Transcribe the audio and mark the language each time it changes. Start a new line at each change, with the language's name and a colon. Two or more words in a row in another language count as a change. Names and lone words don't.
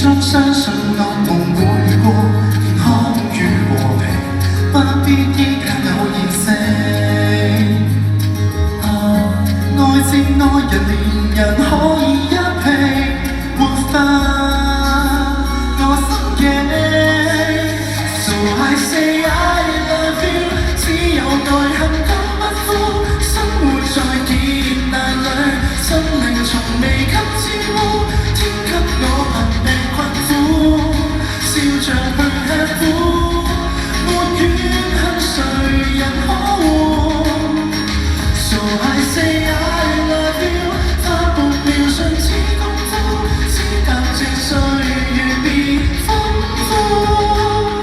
Cantonese: 相信惡夢會過，健康與和平，不必依靠偶然性。愛情愛人連人可以一拼，沒法我心境。
English: So I say I love you，
Cantonese: 只有愛恨都不負，生活在劫難裏，心靈從未給沾污，天給我貧命困苦，笑着去吃苦，沒怨恨誰人可護。
English: So I say I love you，
Cantonese: 花沒描盡似功夫，只踏着歲月變豐富。